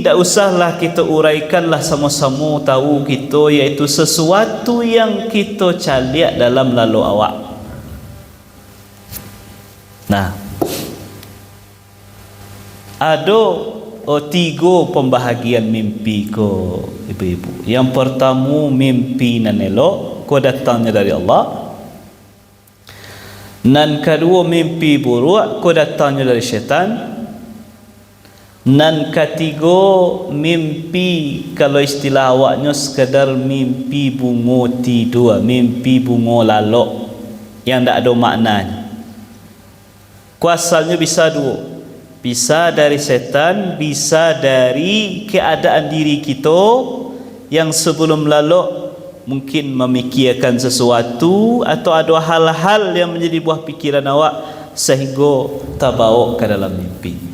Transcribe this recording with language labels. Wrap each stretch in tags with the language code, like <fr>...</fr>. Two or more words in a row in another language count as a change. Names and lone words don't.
<id>Tak usahlah kita uraikanlah, sama-sama tahu kita, iaitu sesuatu yang kita caliak dalam lalu awak. Nah, ada tiga pembahagian mimpi ko ibu-ibu. Yang pertama mimpi nan elok ko datangnya dari Allah. Nan kedua mimpi buruk ko datangnya dari syaitan. Nan ketiga mimpi kalau istilah awaknya sekadar mimpi bungo tidur,</id> <min>mimpi bungo lalok</min> <id>yang tak ada maknanya. Kuasalnya bisa dua, bisa dari setan, bisa dari keadaan diri kita yang sebelum lalok mungkin memikirkan sesuatu atau ada hal-hal yang menjadi buah pikiran awak sehingga terbawa ke dalam mimpi.</id>